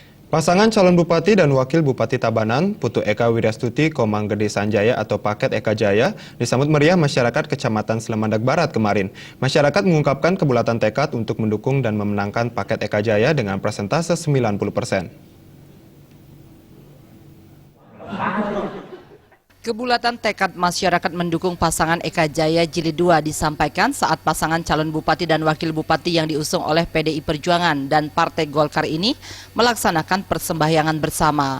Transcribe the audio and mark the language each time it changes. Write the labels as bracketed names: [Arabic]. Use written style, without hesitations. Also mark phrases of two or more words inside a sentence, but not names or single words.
[Indonesian] Pasangan calon Bupati dan Wakil Bupati Tabanan, Putu Eka Wiryastuti Komang Gede Sanjaya atau Paket Eka Jaya, disambut meriah masyarakat Kecamatan Slemandak Barat kemarin. Masyarakat mengungkapkan kebulatan tekad untuk mendukung dan memenangkan Paket Eka Jaya dengan persentase 90%. Kebulatan tekad masyarakat mendukung pasangan Eka Jaya Jilid 2 disampaikan saat pasangan calon bupati dan wakil bupati yang diusung oleh PDI Perjuangan dan Partai Golkar ini melaksanakan persembahyangan bersama.